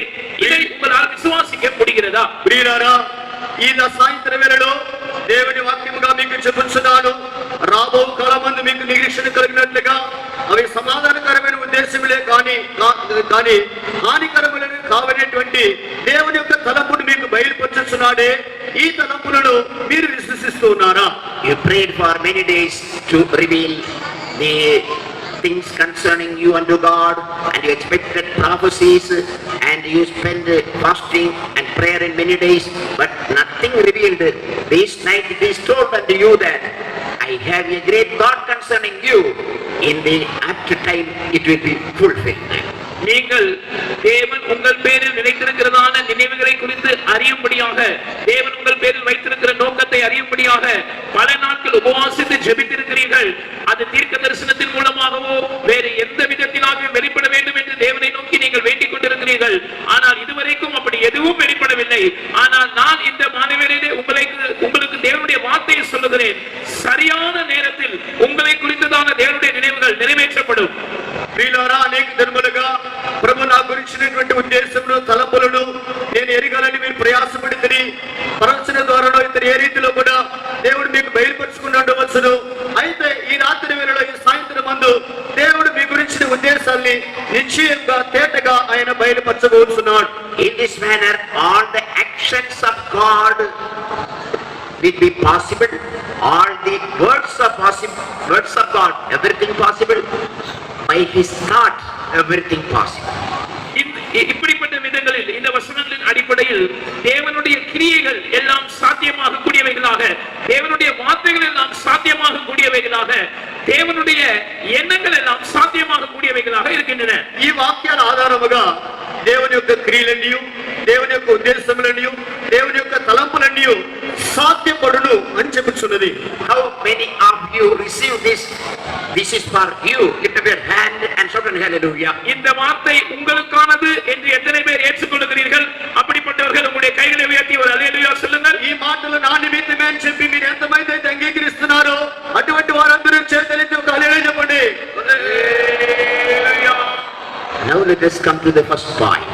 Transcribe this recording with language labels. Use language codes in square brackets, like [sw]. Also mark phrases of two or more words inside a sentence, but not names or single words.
[ta] இதை உங்களால் விசுவாசிக்க முடிகிறதா? [te] ప్రియులారా, ఈ సాయంత్ర వేళలో దేవుని వాక్యముగా మీకు చెప్పుచున్నాను. రాబో కాలమందు మీకు నిరీక్షణ కలిగినట్లుగా అవి సమాధానకరమైన ఉద్దేశములే కానీ హానికరములను కావనేటువంటి దేవుని యొక్క తలంపును మీకు బయలుపరుచుచున్నాడే. ఈ తలంపులను మీరు విశ్వసిస్తూ ఉన్నారా? [en] You prayed for many days to reveal the things concerning you unto God, and you expected prophecies, and you spent fasting and prayer in many days, but nothing revealed. This night it is told unto you that I have a great thought concerning you. In the after time it will be fulfilled. [ta] நீங்கள் தேவன் உங்கள் பேரில் நினைத்திருக்கிறதான நினைவுகளை குறித்து அறியும்படியாக, தேவன் உங்கள் பேரில் வைத்திருக்கிற நோக்கத்தை அறியும்படியாக பல நாட்கள் உபவாசித்து ஜெபித்திருக்கிறீர்கள். அது தீர்க்க தரிசனத்தின் மூலமாகவோ வேறு எந்த விதத்திலாகவும் வெளிப்பட வேண்டும் என்று தேவனை நோக்கி நீங்கள் வேண்டிக் கொண்டிருக்கிறீர்கள். ஆனால் இதுவரைக்கும் அப்படி எதுவும் வெளிப்படவில்லை. ஆனால் நான் இந்த மாணவரிலே உங்களுக்கு தேவனுடைய வார்த்தையை சொல்லுகிறேன். சரியான நேரத்தில் உங்களை குறித்ததான தேவனுடைய நினைவுகள் நிறைவேற்றப்படும். [te] ప్రియులారా, అనేక దినములుగా ప్రభు నా గురించినటువంటి ఉద్దేశములు తలంపులను నేను ఎరగాలని మీరు ప్రయాసపడితే ప్రవచన ద్వారానో ఇతర ఏ రీతిలో కూడా దేవుడు మీకు బయలుపరుచుకుని ఉండవచ్చును. అయితే ఈ రాత్రి వేళలో ఈ సాయంత్రం మందు దేవుడు మీ గురించిన ఉద్దేశాన్ని నిశ్చయంగా తేటగా ఆయన బయలుపరచబోతున్నాడు. [en] In this manner all the actions of God will be possible. All the words are possible. Words of God, everything possible. By his thought, everything possible. [ta] இப்படிப்பட்ட விதங்களில் இந்த வசனங்களின் அடிப்படையில் தேவனுடைய கிரியைகள் எல்லாம் சாத்தியமாக கூடியவைகளாக, தேவனுடைய வார்த்தைகள் எல்லாம் சாத்தியமாக கூடியவைகளாக, தேவனுடைய எண்ணங்கள் எல்லாம் சாத்தியமாக கூடியவைகளாக இருக்கின்றன. [te] ఈ వాక్యాల ఆధారముగా దేవుని యొక్క క్రియలన్నీ, దేవుని యొక్క ఉద్దేశములన్నీ, దేవుని యొక్క తలంపులన్నీ సాధ్యపడును అని చెప్పుచున్నది. [en] How many of you receive this? This is for you. Lift up your hand and shout hallelujah. [ta] இந்த வார்த்தை உங்களுக்கானது என்று எத்தனை பேர் ஏற்றுக்கொள்கிறீர்கள்? அப்படிப்பட்டவர்கள் உங்களுடைய கைகளை உயர்த்தி ஒரு ஹல்லேலூயா சொல்லுங்கள். [te] ఈ మాటలు నా నిమిత్తమే అని చెప్పి మీరు ఎంతమంది అయితే అంగీకరిస్తున్నారో అటువంటి వారందరూ చేతులెత్తి ఒక హల్లెలూయా చెప్పండి. [en] Now let us come to the first point.